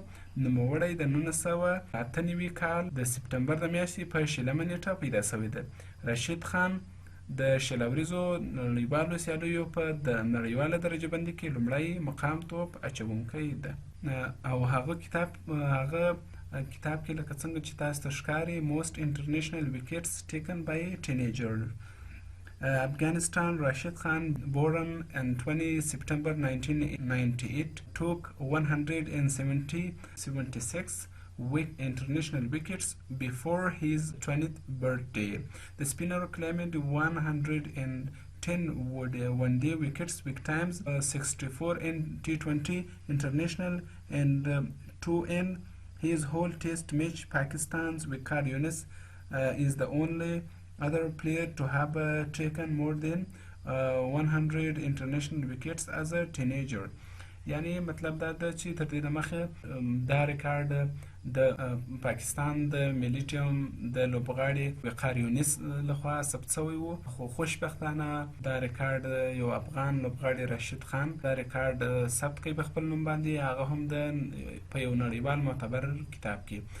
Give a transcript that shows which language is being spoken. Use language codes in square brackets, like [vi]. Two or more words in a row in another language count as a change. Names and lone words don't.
[ps] نوموړی د 1998 کال د سپټمبر د میاشتې په 20 نیټه پیدا شوی ده. راشد خان د شلوریزو نړیوالو سیالیو په د نړیواله درجه بندي کې لومړی مقام توپ اچونکی ده او هغه کتاب کې لکه څنګه چې تاسو ته ښکاري [en] most international wickets taken by a teenager. Afghanistan Rashid Khan, born on 20 September 1998, took 176 international wickets before his 20th birthday. The spinner claimed 110 one-day wickets with times 64 in T20 international and 2 in his whole test match. Pakistan's Waqar Younis is the only other player to have taken more than 100 international wickets as a teenager. [ps] یعنی مطلب دا ده چې تر دې دمخه دا ریکارډ د پاکستان د ملي ټیم د لوبغاړي وقار یونس لخوا ثبت شوی و، خو خوشبختانه دا ریکارډ یو افغان لوبغاړي راشد خان دا ریکارډ ثبت کوي په خپل نوم باندې، هغه هم د په یو نړیوال معتبر کتاب کې.